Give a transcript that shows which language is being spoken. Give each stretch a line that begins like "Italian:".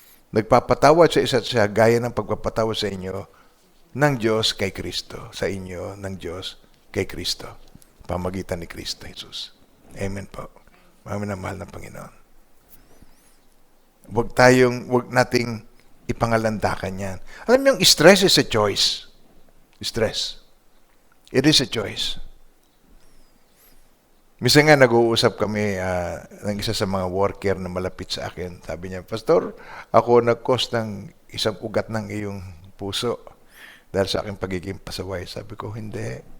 Filipino: Nagpapatawad sa isa't isa gaya ng pagpapatawad sa inyo ng Diyos kay Kristo, sa inyo ng Diyos kay Kristo. Pamagitan ni Kristo Jesus. Amen po. Mga minamahal ng Panginoon. Huwag nating ipangalandakan yan. Alam niyo, yung
English: stress is a choice. Stress. It is a choice.
Filipino: Minsan nga nag-uusap kami ng isa sa mga worker na malapit sa akin. Sabi niya, Pastor, ako nag-cause ng isang ugat ng iyong puso dahil sa aking pagiging pasaway. Sabi ko, hindi.